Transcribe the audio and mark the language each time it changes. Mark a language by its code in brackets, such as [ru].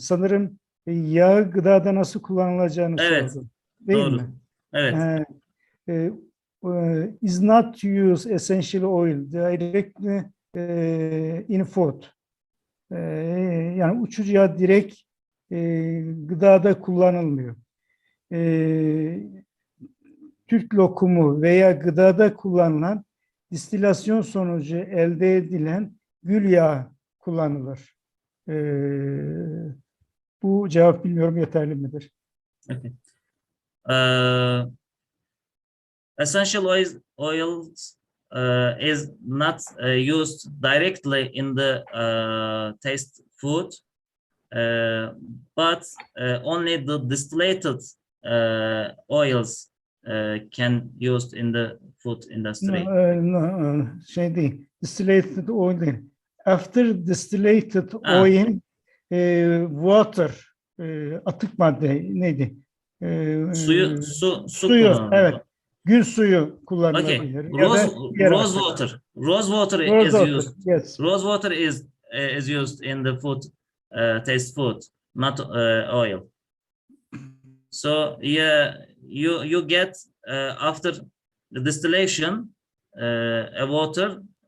[tr] Sanırım yağı gıdada nasıl kullanılacağını Evet, sordu. Değil doğru. mi? Evet. [en] Is not use essential oil directly in food. [tr] Yani uçucu yağ direkt gıdada kullanılmıyor. Türk lokumu veya gıdada kullanılan distilasyon sonucu elde edilen gül yağı kullanılır. Bu cevap bilmiyorum yeterli midir? [en] Okay. Essential oils is not used directly in the taste food, but only the distillated oils can used in the food industry. [tr] Şey değil, distillated oil değil. [en] After distillated oil, water, [tr] atık madde neydi? Su Suyu, kullanılıyor. evet. Gül suyu kullanılabilir. [en] Okay. Rose water. Rose water is used. Yes. Rose water is used in the food, taste food, not oil. So yeah, you get after the distillation a water.